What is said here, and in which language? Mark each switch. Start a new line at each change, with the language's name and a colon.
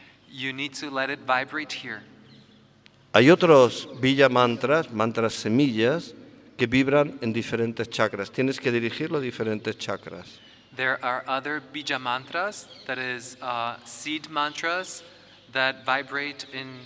English: You need to let it vibrate here.
Spanish: Hay otros Villa mantras, mantras semillas, que vibran en diferentes chakras. Tienes que dirigirlo a diferentes chakras.
English: There are other bija mantras, that is seed mantras, that vibrate in